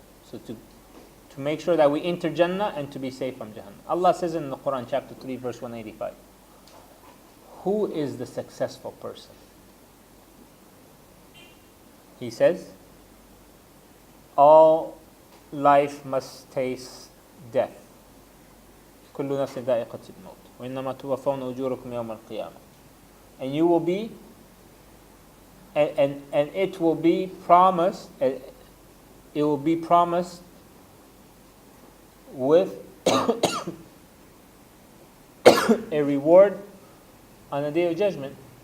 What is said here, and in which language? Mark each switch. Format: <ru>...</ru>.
<en>So to make sure that we enter Jannah and to be saved from Jahannam. Allah says in the Quran chapter 3 verse 185. Who is the successful person? He says, all life must taste death.</en> <ar>كل نفس ذائقة الموت وإنما توفون أجوركم يوم القيامة.</ar> <en>And you will be, and it will be promised, it will be promised with a reward on the Day of Judgment.</en>